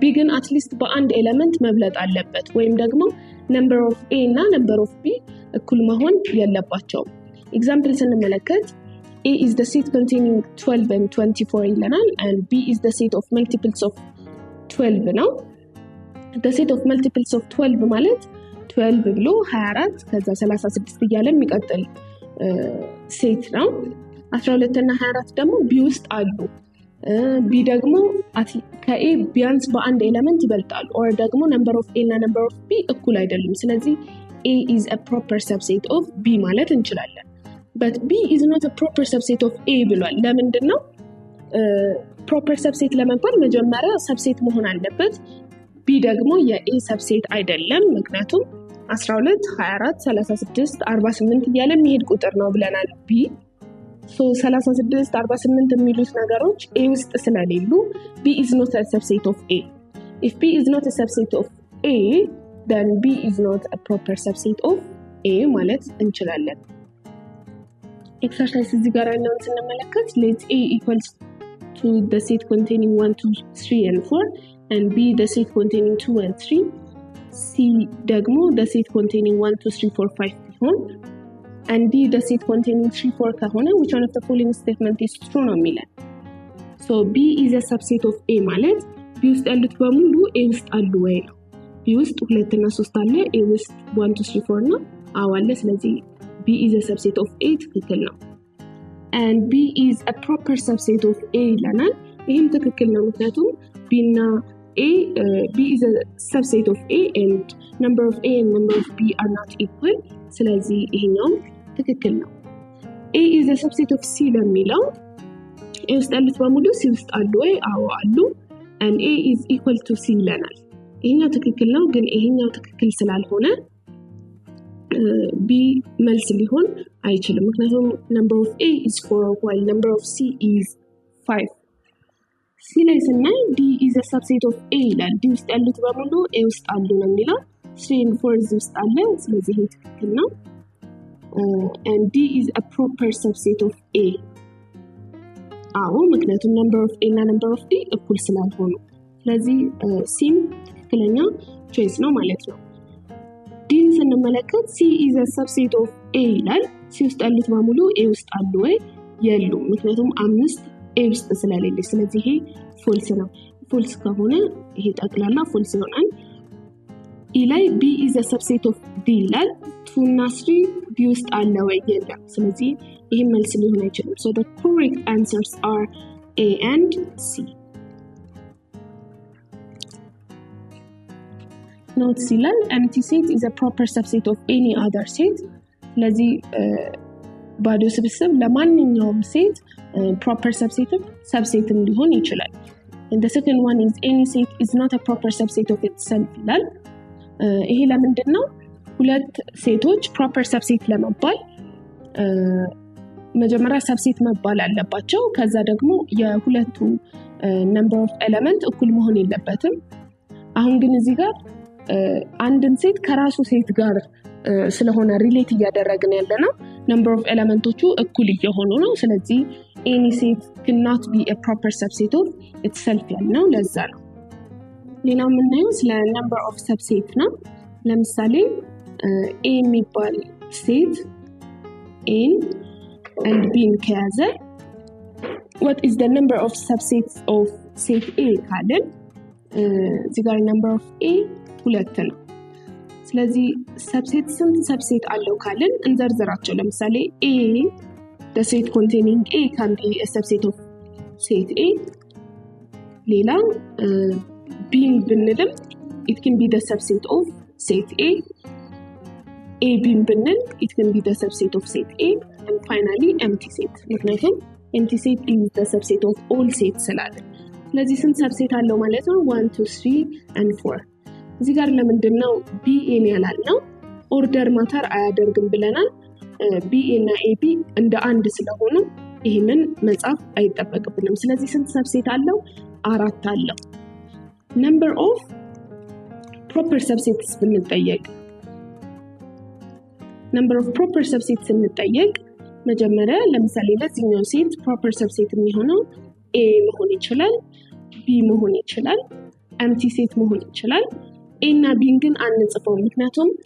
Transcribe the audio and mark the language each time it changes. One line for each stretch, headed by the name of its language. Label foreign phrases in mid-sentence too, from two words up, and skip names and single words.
Amharic: B ግን አትሊስት በአንድ ኤሌመንት መብለጥ አለበት ወይም ደግሞ
English: number of A
Amharic: እና
English: number of B
Amharic: እኩል መሆን ያለባቸው። ኤግዛምፕል ስንመለከት
English: A is the set containing 12 and 24
Amharic: ይለናል
English: and B is the set of multiples of 12
Amharic: ነው።
English: the set of multiples of 12
Amharic: ማለት 12 ብሎ 24 ከዛ 36 እያለ የሚቀጥል ሴት ነው። 12 እና 24 ደግሞ B ውስጥ አሉ። B ደግሞ ከA ቢያንስ በአንድ ኤሌመንት ይበልጣሉ or ደግሞ
English: number of A
Amharic: እና
English: number of B
Amharic: እኩል አይደሉም። ስለዚህ
English: A is a proper subset of B
Amharic: ማለት እንችላለን።
English: but B is not a proper subset of A
Amharic: ብሏል። ለምንድን ነው?
English: proper subset
Amharic: ለመባል መጀመሪያ subset መሆን አለበት። B ደግሞ የA subset አይደለም ምክንያቱም 12 24 36 48 እያለ የሚሄድ ቁጥር ነው ብለናል B so 36 48 የሚሉት ነገሮች A ውስጥ ስለሌሉ
English: B is not a subset of A. If B is not a subset of A then B is not a proper subset of A
Amharic: ማለት እንችላለን። ኤክሰርሳይዝ እዚህ ጋር ያለውን ስንመለከት
English: let A equals to the set containing 1 2 3 and 4 and B the set containing 2 and 3 C ደግሞ the set containing 1 2 3 4 5 ቢሆን and D the set containing 3 4 ከሆነ which one of the following statement is true ነው የሚለን። so B is a subset of A ማለት B ውስጥ ያሉት በሙሉ A ውስጥ አሉ ወይ ነው። B ውስጥ 2 እና 3 አለ A ውስጥ 1 2 3 4 ነው አዎ አለ ስለዚህ B is a subset of A ትክክል ነው and B is a proper subset of A ይለናል። ይህም ትክክል ነው ምክንያቱም B እና B is a subset of A and number of A and number of B are not equal
Amharic: ስለዚህ ይሄኛው ትክክል ነው።
English: A is a subset of C
Amharic: ለሚለው A ውስጥ ያሉት በሙሉ C ውስጥ አሉ ወይ አዎ አሉ
English: and A is equal to C
Amharic: ይለናል። ይሄኛው ትክክል ነው ግን ይሄኛው ትክክል ስላልሆነ
English: B
Amharic: መልስ ሊሆን አይችልም ምክንያቱም
English: number of A is 4 while number of C is 5 C
Amharic: ላይ ስናይ
English: D is a subset of A
Amharic: ይላል D ውስጥ ያሉት በሙሉ A ውስጥ አሉ ነው የሚለው 3 and 4 ውስጥ አለ ስለዚህ ይሄ ትክክል ነው
English: and D is a proper subset of A
Amharic: አዎ ምክንያቱም
English: number of A
Amharic: እና
English: number of D
Amharic: እኩል ስላልሆኑ ስለዚህ C ትክክለኛ ቾይስ ነው ማለት ነው። D ስንመለከት
English: C is a subset
Amharic: of A ይላል C ውስጥ ያሉት በሙሉ A ውስጥ አሉ ወይ የሉም ምክንያቱም 5 A ውስጥ ስለሌለ ስለዚህ ይሄ ፎልስ ነው። ፎልስ ከሆነ ይሄ ጠቅላላ ፎልስ ይሆናል። E ላይ
English: B is a subset of D
Amharic: ይላል 2 እና 3 B ውስጥ አለ ወይ የለም ስለዚህ ይሄ መልስ ሊሆን አይችልም
English: so the correct answers are A and C. note ይላል empty set is a proper subset of any other set
Amharic: ስለዚህ ባዶ ስብስብ ለማንኛውም ሴት
English: proper subset
Amharic: ሊሆን ይችላል
English: and the second one is any set is not a proper subset of itself
Amharic: ይላል። ይሄ ለምንድነው ሁለት ሴቶች
English: proper subset ለመባል
Amharic: መጀመሪያ subset መባል አለባቸው ከዛ ደግሞ የሁለቱ
English: number of element
Amharic: እኩል መሆን የለበትም። አሁን ግን እዚህ ጋር አንድን ሴት ከራሱ ሴት ጋር ስለሆነ ሪሌት እያደረግን ያለነው number of elementoቹ እኩል እየሆኑ ነው ስለዚህ
English: any set cannot be a proper subset of itself
Amharic: ያልነው ለዛ ነው። ሌላው የምናየው ስለ
English: number of subset
Amharic: ነው። ለምሳሌ A የሚባል ሴት A and B ከያዘ
English: what is the number of subsets of set A
Amharic: ካልን እዚህ ጋር
English: number of A 2
Amharic: ነው። ስለዚህ
English: subset ስንት subset
Amharic: አለው ካልን እንዘርዝራቸው። ለምሳሌ
English: A the set containing A can be a subset of set A ሌላ B ብንልም it can be the subset of set A B ብንል it can be the subset of set A and finally empty set
Amharic: ምክንያቱም
English: empty set is the subset of all sets
Amharic: ስላለ ስለዚህ ስንት subset አለው ማለት ነው 1 2 3 and 4 እዚህ ጋር ለምንድነው B A ያላልነው
English: order matter
Amharic: አያደርግም ብለናል B A እና AB እንደ አንድ ስለሆኑ ይሄንን መጻፍ አይጠበቅብንም ስለዚህ ስንት subset አለው 4 አለው
English: number of proper subsets
Amharic: ብንጠየቅ
English: number of proper subsets
Amharic: ስንጠየቅ መጀመሪያ ለምሳሌ ለዚህኛው ሴት
English: proper subset
Amharic: የሚሆነው A መሆን ይችላል B መሆን ይችላል
English: empty set
Amharic: መሆን ይችላል። a እና b ግን አንጽፈው ምክንያቱም